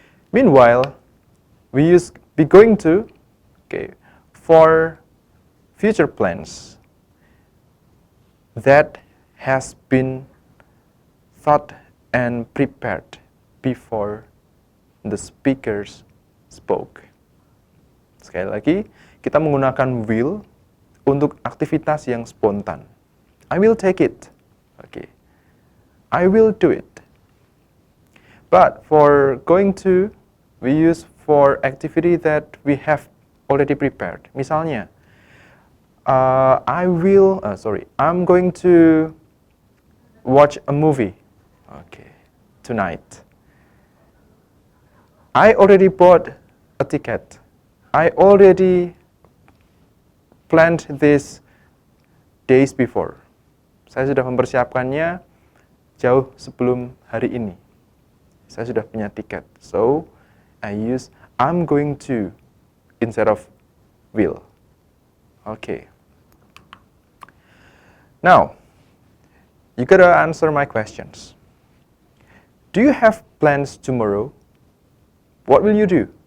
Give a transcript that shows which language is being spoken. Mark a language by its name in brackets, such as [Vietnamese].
[English] Meanwhile, we use be going to, okay, for future plans that has been thought and prepared before the speakers spoke. [Indonesian] Sekali lagi, kita menggunakan will untuk aktivitas yang spontan. [English] I will take it. Okay. I will do it. But for going to, we use for activity that we have already prepared. [Indonesian] Misalnya, [English] I'm going to watch a movie. Okay. Tonight. I already bought a ticket. I already planned this days before. [Indonesian] Saya sudah mempersiapkannya jauh sebelum hari ini. Saya sudah punya tiket. [English] So, I use I'm going to instead of will. Okay. Now, you gotta answer my questions. Do you have plans tomorrow? What will you do?